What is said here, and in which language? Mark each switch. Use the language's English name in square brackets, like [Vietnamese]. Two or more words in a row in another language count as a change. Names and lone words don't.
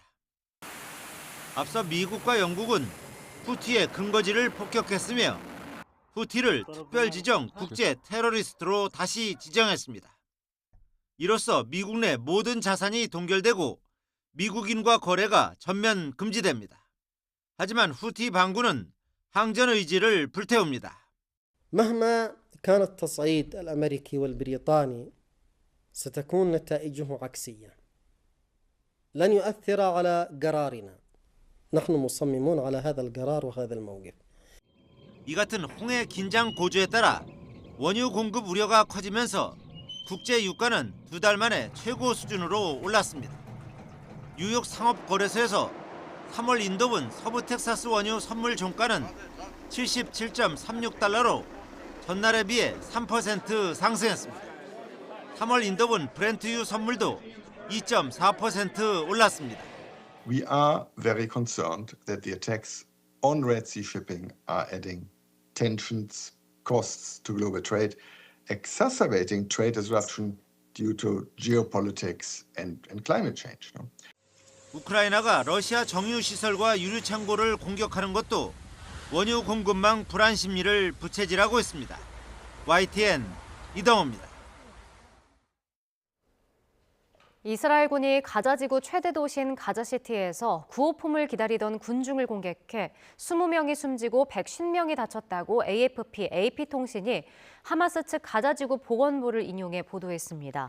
[Korean] 앞서 미국과 영국은 후티의 근거지를 폭격했으며 후티를 특별 지정 국제 테러리스트로 다시 지정했습니다. 이로써 미국 내 모든 자산이 동결되고 미국인과 거래가 전면 금지됩니다. 하지만 후티 반군은 항전 의지를 불태웁니다. [Arabic] مهما كان التصعيد الأمريكي والبريطاني ستكون نتائجه عكسية. لن يؤثر على قرارنا. نحن مصممون على هذا القرار وهذا الموقف. [Korean] 이 같은 홍해 긴장 고조에 따라 원유 공급 우려가 커지면서 국제 유가는 2달 만에 최고 수준으로 올랐습니다. 뉴욕 상업거래소에서 3월 인도분 서부 텍사스 원유 선물 종가는 77.36달러로 전날에 비해 3% 상승했습니다. 3월 인도분 브렌트유 선물도 2.4% 올랐습니다. [English] We are very concerned that the attacks on Red Sea shipping are adding tensions, costs to global trade, exacerbating trade disruption due to geopolitics and climate change. [Korean] 우크라이나가 러시아 정유시설과 유류창고를 공격하는 것도 원유 공급망 불안 심리를 부채질하고 있습니다. YTN 이동호입니다. 이스라엘군이 가자지구 최대 도시인 가자시티에서 구호품을 기다리던 군중을 공격해 20명이 숨지고 150명이 다쳤다고 AFP, AP통신이 하마스 측 가자지구 보건부를 인용해 보도했습니다.